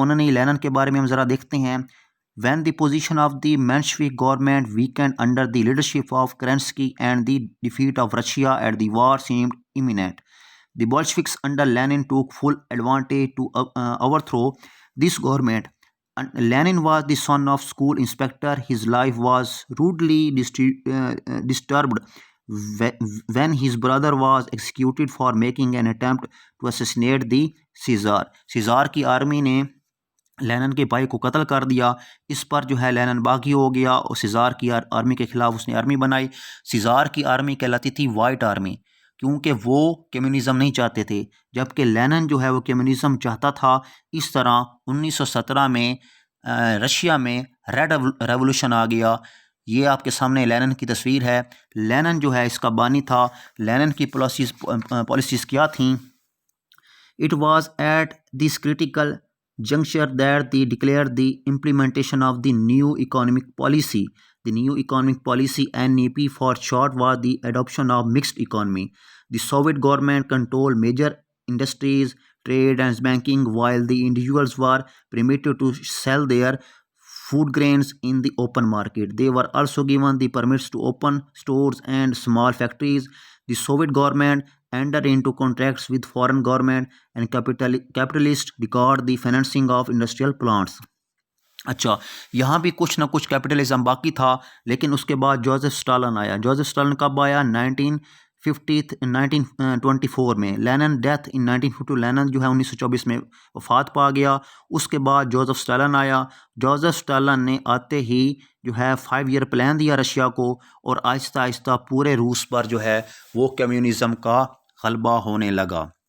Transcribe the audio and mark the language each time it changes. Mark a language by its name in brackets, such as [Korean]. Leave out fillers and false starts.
[Urdu] Linen کے بارے میں ہم ذرا دیکھتے ہیں۔ [English] When the position of the Menshevik government weakened under the leadership of Kerensky and the defeat of Russia at the war seemed imminent, the Bolsheviks under Lenin took full advantage to overthrow this government. Lenin was the son of school inspector. His life was rudely disturbed when his brother was executed for making an attempt to assassinate the Caesar. [Urdu] سیزار کی army نے linen کے بھائی کو قتل کر دیا، اس پر جو ہے لینن باغی ہو گیا اور سیزار کی آرمی کے خلاف اس نے آرمی بنائی۔ سیزار کی آرمی کہلاتی تھی وائٹ آرمی، کیونکہ وہ کمیونزم نہیں چاہتے تھے، جبکہ لینن جو ہے وہ کمیونزم چاہتا تھا۔ اس طرح 1917 میں رشیا میں ریڈ ریولوشن آ گیا۔ یہ آپ کے سامنے لینن کی تصویر ہے۔ لینن جو ہے اس کا بانی تھا۔ لینن کی پالیسیز کیا تھیں؟ [English] It was at this critical juncture that they declared the implementation of the new economic policy. The new economic policy, NEP for short, was the adoption of mixed economy. The Soviet government controlled major industries, trade and banking, while the individuals were permitted to sell their food grains in the open market. They were also given the permits to open stores and small factories. The Soviet government entered into contracts with foreign government and capitalists regard the financing of industrial plants. [Urdu] اچھا، یہاں بھی کچھ نہ کچھ capitalism باقی تھا، لیکن اس کے بعد جوزف اسٹالن آیا۔ جوزف اسٹالن کب آیا؟ 1924 میں۔ لینن [English] death in 1952، [Urdu] لینن جو ہے 1924 میں وفات پا گیا۔ اس کے بعد جوزف اسٹالن آیا۔ جوزف اسٹالن نے آتے ہی جو ہے 5 ایئر پلان دیا رشیا کو، اور آہستہ آہستہ پورے روس پر جو ہے وہ کمیونزم کا غلبہ ہونے لگا۔